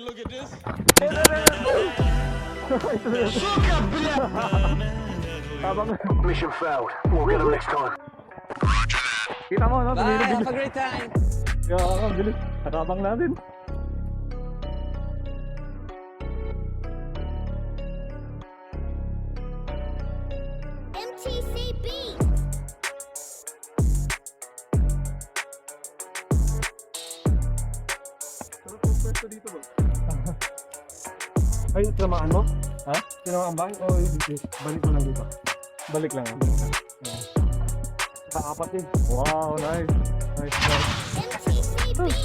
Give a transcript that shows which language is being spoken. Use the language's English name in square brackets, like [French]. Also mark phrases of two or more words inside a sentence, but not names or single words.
[English] Mission failed. We'll get them next time. [Filipino] Kita mo no? [English] Bye! Have a great time! [Filipino] Kaya ang bilis. Nakabang natin. MTCB. Dito ba? Ay, tinamaan mo? Ha? Tinamaan ba? O balik mo lang dito? Balik lang. Apat din. [English] Wow, nice. Nice. [Filipino] MTCB.